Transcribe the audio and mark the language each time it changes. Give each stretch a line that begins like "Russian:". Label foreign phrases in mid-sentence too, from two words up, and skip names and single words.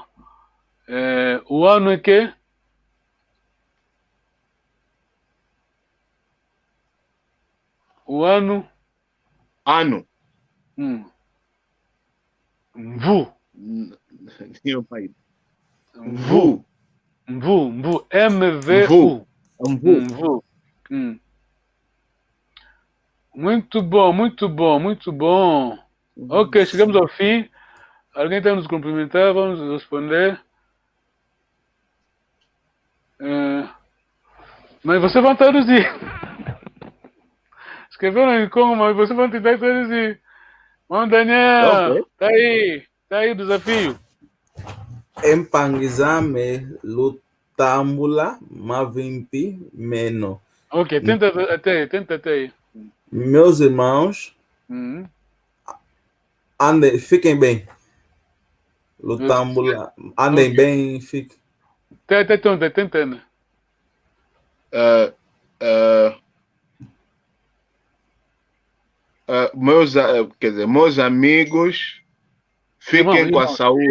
Portuguese: O ano é quê? O ano... Ano. Mvu. Meu pai. Mvu. M-V-U. Mvu. Muito bom. Ok, chegamos ao fim. Alguém está nos cumprimentar? Vamos responder. Mas você vai traduzir. Escreveram em Congo, mas vocês vão tentar traduzir. Vamos, Daniel. Ok. Tá aí o desafio.
Kongo: Empangizame lutambula mavimpi meno.
Portuguese: Ok, tenta até aí. Meus irmãos, fiquem bem. Lutambula, andem bem, fiquem. Tá tentando. Meus amigos, fiquem com a saúde.